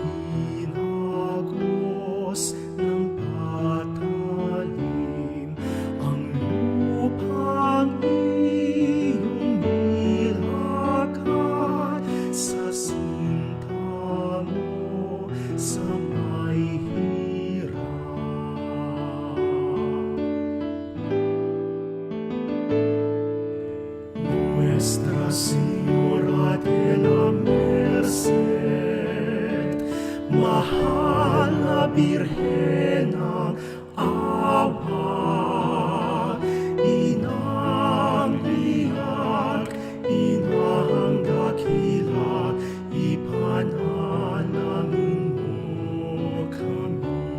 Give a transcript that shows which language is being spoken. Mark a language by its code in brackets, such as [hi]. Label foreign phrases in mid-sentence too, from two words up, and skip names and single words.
[tl] tinagos ng patalim ang lupang iyong nilakad sa sinta mo sa may hirap. [es] Nuestra Señora de la Merced, [tl] Mahal na Birhen ng Awa, Inang Biyak, Inang Dakila, ipanalangin mo kami.